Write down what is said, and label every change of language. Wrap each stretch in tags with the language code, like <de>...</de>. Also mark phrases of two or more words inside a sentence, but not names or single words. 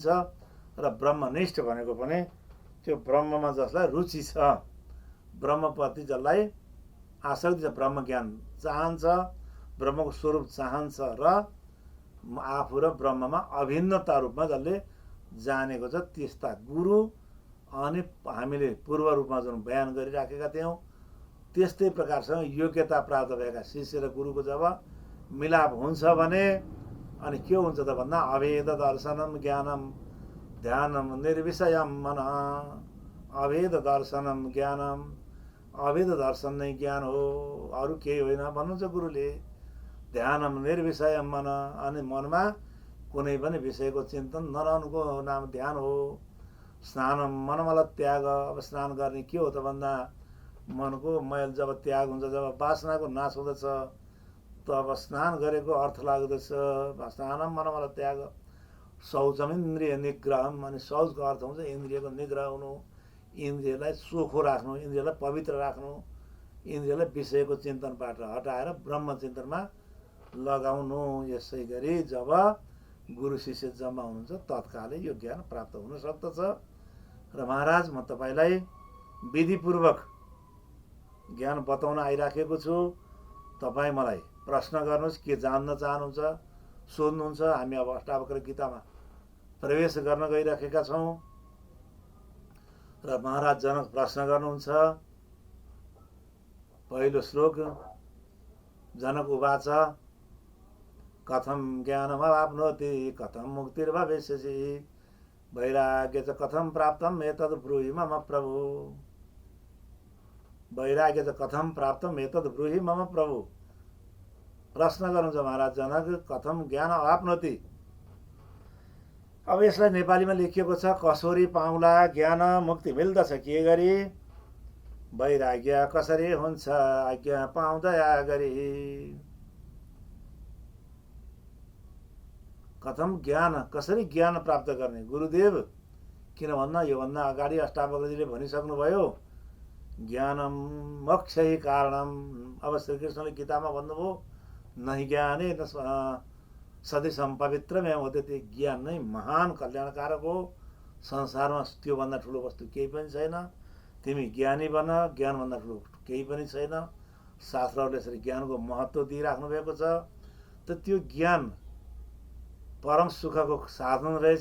<ne>र ब्रह्मनिष्ठ भनेको पनि त्यो ब्रह्ममा जसलाई रुचि छ, ब्रह्मप्रति जसलाई आसक्ति छ, ब्रह्म ज्ञान चाहन्छ, ब्रह्मको स्वरूप चाहन्छ र आफू र ब्रह्ममा अभिन्नता रूपमा जसले जानेको छ, त्यस्ता गुरु। अनि हामीले पूर्व रूपमा जुन बयान गरिराखेका थियौँ, त्यस्तै प्रकारसँग योग्यता प्राप्त भएका शिष्य र गुरुको जब मिलाप हुन्छ भने अनि के हुन्छ त भन्दा</ne> <sa>अभेद दर्शनम ज्ञानम ध्यानम निर्विषयम मन। अभेद दर्शनम ज्ञानम,</sa> <ne>अभेद दर्शन नै ज्ञान हो, अरू केही होइन भन्नुहुन्छ गुरुले।</ne> <sa>ध्यानम निर्विषयम मन,</sa> <ne>अनि मनमा कुनै पनि विषयको चिन्तन नरहनुको नाम ध्यान हो।</ne> <sa>स्नानम मनमल त्याग,</sa> <ne>अब स्नान गर्ने के हो त भन्दा मनको मैल जब त्याग हुन्छ, जब वासनाको नाश हुँदछ, तब स्नान गरेको अर्थ लाग्दछ।</ne> <sa>स्नानम मनमल त्याग। शौचम इन्द्रिय निग्रहम,</sa> <ne>अनि शौचको अर्थ हुन्छ इन्द्रियको निग्रह हुनु, इन्द्रियलाई चोखो राख्नु, इन्द्रियलाई पवित्र राख्नु, इन्द्रियलाई विषयको चिन्तनबाट हटाएर ब्रह्म चिन्तनमा लगाउनु। यसै गरी जब गुरु शिष्य जम्मा हुनुहुन्छ तत्कालै यो ज्ञान प्राप्त हुन सक्दछ। र महाराज, म तपाईँलाई विधिपूर्वक ज्ञान बताउन आइराखेको छु। तपाईँ मलाई प्रश्न गर्नुहोस्, के जान्न चाहनुहुन्छ सोध्नुहुन्छ। हामी अब अष्टावक्र गीतामा प्रवेश गर्न गइराखेका छौँ। र महाराज जनक प्रश्न गर्नुहुन्छ। पहिलो श्लोक,</ne> <sa>जनक उवाच कथम ज्ञानमवाप्नोति कथम मुक्तिर्भविष्यसि वैराग्य च कथम प्राप्तम् एतद् ब्रूहि मम प्रभु। वैराग्य च कथम प्राप्तम् एतद् ब्रूहि मम प्रभु।</sa> <ne>प्रश्न गर्नुहुन्छ महाराज जनक,</ne> <sa>कथम ज्ञान अवाप्नोति।</sa> <ne>अब यसलाई नेपालीमा लेखिएको छ, कसरी पाउला ज्ञान मुक्ति मिल्दछ के गरी, वैराग्य कसरी हुन्छ आज्ञा पाउँदया गरी।</ne> <sa>कथम ज्ञान,</sa> <ne>कसरी ज्ञान प्राप्त गर्ने गुरुदेव। किन भन्दा योभन्दा अगाडि अष्टावक्रजीले भनिसक्नुभयो,</ne> <sa>ज्ञानम मोक्षै कारणम।</sa> <ne>अब श्रीकृष्णले गीतामा भन्नुभयो,</ne> <sa>नहि ज्ञाने सदृशम पवित्रमेव होते।</sa> <ne>ज्ञान नै महान कल्याणकारक हो, संसारमा त्योभन्दा ठुलो वस्तु केही पनि छैन। तिमी ज्ञानी बन, ज्ञानभन्दा ठुलो केही पनि छैन। शास्त्रहरूले यसरी ज्ञानको महत्त्व दिइराख्नु भएको छ। त त्यो ज्ञान परम सुखको साधन रहेछ।</ne>